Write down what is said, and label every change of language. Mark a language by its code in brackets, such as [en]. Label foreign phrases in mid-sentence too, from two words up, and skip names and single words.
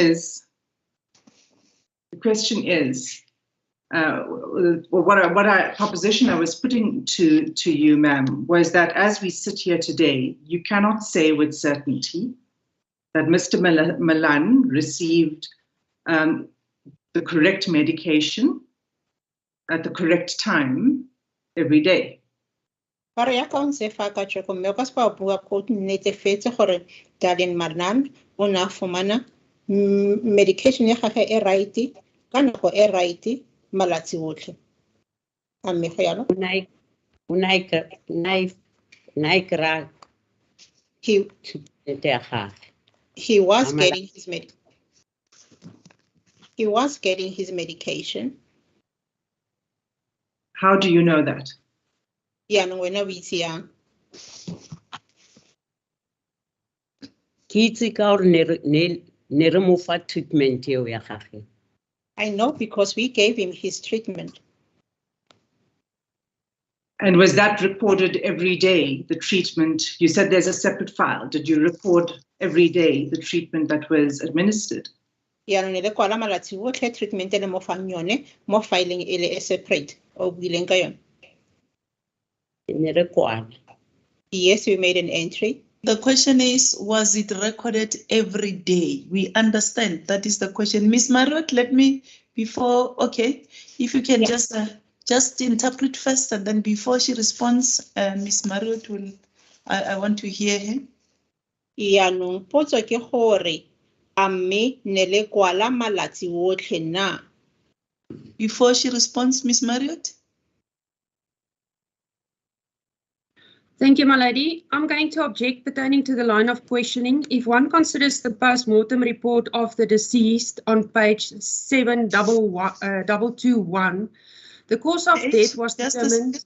[en] The question is, proposition I was putting to you, ma'am, was that as we sit here today, you cannot say with certainty that Mr. Milan received the correct medication at the correct time every day. [tn] Ba re ya ka ontse fa ka tsheko mme o ka se ba bua ko netefetse gore Daniel Milan o na fumana medication ya gagwe e right ka nako e right malatsi otlhe. A mme go yalo [en] he was getting his medication. How do you know that? Yeah, no, [tn] wena o itse yang. Ke itse ka hore ne re mo fa treatment eo ya gagwe. [en] I know because we gave him his treatment. And was that recorded every day, the treatment? You said there's a separate file. Did you record every day the treatment that was administered? [tn] Yaanong ne le kwala malatsi otlhe treatment e le mo fang yone mo filing e le separate o buileng ka yone. Ne re kwala. [en] Yes, we made an entry. The question is, was it recorded every day? We understand that is the question. Miss Marriott, let me, before, okay, if you can just interpret first, and then before she responds, Miss Marriott will, I want to hear her. [tn] Yaanong potso ke gore a mme ne le kwala malatsi otlhe na? [en] Before she responds, Miss Marriott. Thank you, my lady. I'm going to object pertaining to the line of questioning. If one considers the post-mortem report of the deceased on page 7221, the cause of death was determined.